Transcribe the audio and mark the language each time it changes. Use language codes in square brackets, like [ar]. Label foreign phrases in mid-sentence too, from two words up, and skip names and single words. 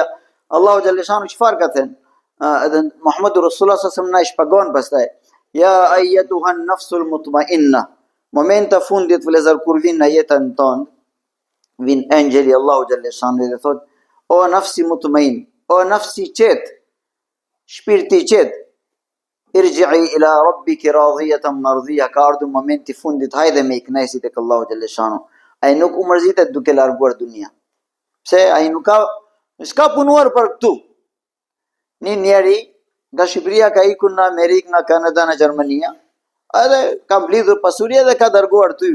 [sq] Allahu xhaleshanu çfarë ka thënë? Edhe Muhammedu Rasulullah [ar] صلى الله عليه وسلم [sq] na i shpagon pastaj. [ar] يا أيتها النفس المطمئنة. [sq] Momenti i fundit vëllezër kur vin në jetën tonë, vin engjeli Allahu xhaleshanu dhe thot: "O [ar] نفس مطمئن, [sq] o nafsi qet, shpirti qet, [ar] ارجعي إلى ربك راضية مرضية", [sq] ka ardhur momenti i fundit, hajde me iknesi tek Allahu xhaleshanu. Ai nuk u mërzitet duke larguar dunia. Pse? Ai s'ka punuar për këtu. Një njeri nga Shqipëria ka ikur në Amerikë, në Kanada, në Gjermania, edhe ka mblidhur pasuria dhe ka dërguar ty.